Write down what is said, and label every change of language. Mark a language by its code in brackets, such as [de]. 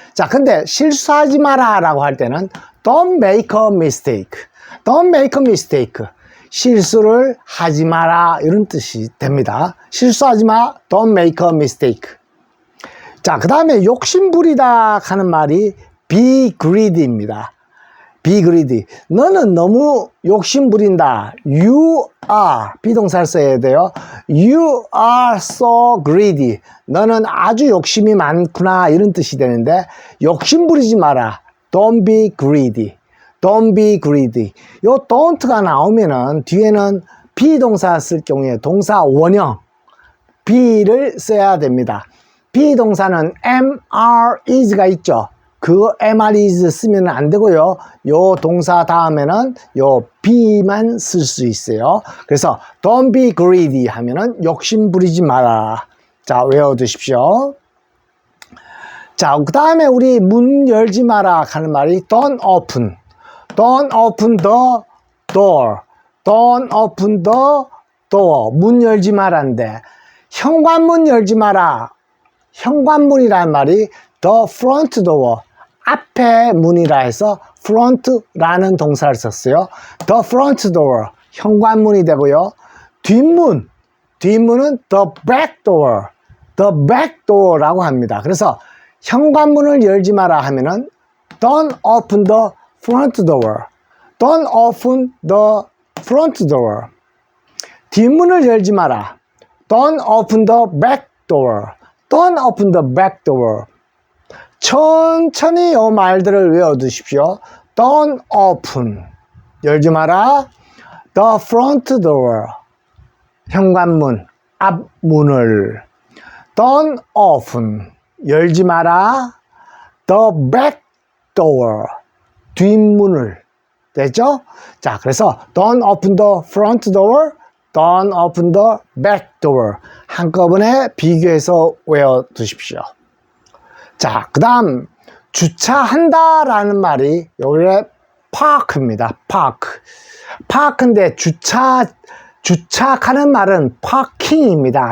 [ko] 자, 근데 실수하지 마라 라고 할 때는 [en] don't make a mistake, don't make a mistake. [ko] 실수를 하지 마라 이런 뜻이 됩니다. 실수하지 마, [en] don't make a mistake. [ko] 자, 그 다음에 욕심부리다 하는 말이 [en] be greedy [ko] 입니다. [en] be greedy. [ko] 너는 너무 욕심부린다. [en] You are, [ko] 비동사를 써야 돼요. [en] You are so greedy. [ko] 너는 아주 욕심이 많구나 이런 뜻이 되는데 욕심부리지 마라. [en] Don't be greedy. Don't be greedy. [ko] 요 don't가 나오면은 뒤에는 비동사 쓸 경우에 동사 원형 be를 써야 됩니다. 비동사는 am, are, is가 있죠. 그 am, are, is 쓰면 안 되고요. 요 동사 다음에는 요 be만 쓸 수 있어요. 그래서 [en] don't be greedy [ko] 하면은 욕심 부리지 마라. 자, 외워두십시오. 자, 그 다음에 우리 문 열지 마라 하는 말이 [en] don't open. Don't open the door. Don't open the door. [ko] 문 열지 마라인데 현관문 열지 마라. 현관문이라는 말이 [en] the front door. [ko] 앞에 문이라 해서 front라는 동사를 썼어요. [en] The front door. [ko] 현관문이 되고요. 뒷문은 [en] the back door. The back door라고 합니다. [ko] 그래서 현관문을 열지 마라 하면은 [en] don't open the front door. Don't open the front door. [ko] 뒷문을 열지 마라. [en] Don't open the back door. Don't open the back door. [ko] 천천히 이 말들을 외워두십시오. [en] Don't open. [ko] 열지 마라. [en] The front door. [ko] 현관문, 앞문을. [en] Don't open. [ko] 열지 마라. [en] The back door. [ko] 뒷문을. 됐죠? 자, 그래서 [en] don't open the front door, don't open the back door. [ko] 한꺼번에 비교해서 외워두십시오. 자, 그 다음 주차한다 라는 말이 여기에 park입니다. park인데 주차하는 말은 parking입니다.